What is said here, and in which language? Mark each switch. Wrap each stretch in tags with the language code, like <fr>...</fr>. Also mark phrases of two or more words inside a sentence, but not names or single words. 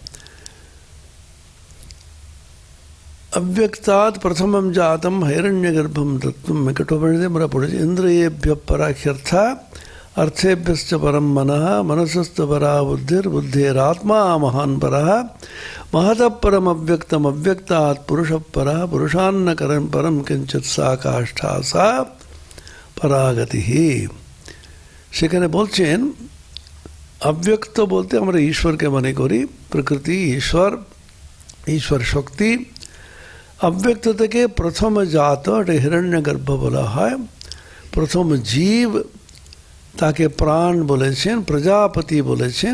<sa>অব্যক্তাৎ প্রথমম জাতম হিরণ্যগর্ভম তত্ত্বম</sa> <bn>কঠোপনিষদে আমরা পড়েছি।</bn> <sa>ইন্দ্রিয়েভ্য পরাখ্যর্থা অর্থেভ্যশ্চ পরম মনঃ মনসস্থ পরা বুদ্ধির বুদ্ধেরাত্মা মহান পরঃ महतः परम अव्यक्तम अव्यक्तात् पुरुष परः पुरुषान्न करम परम किंचित सा काष्ठा सा परागति।</sa> <bn>সেখানে বলছেন অব্যক্ত বলতে আমরা ঈশ্বরকে মনে করি, প্রকৃতি, ঈশ্বর শক্তি। অব্যক্ত থেকে প্রথম জাত, এটা হিরণ্যগর্ভ বলা হয়। প্রথম জীব, তাকে প্রাণ বলেছেন, প্রজাপতি বলেছেন।</bn>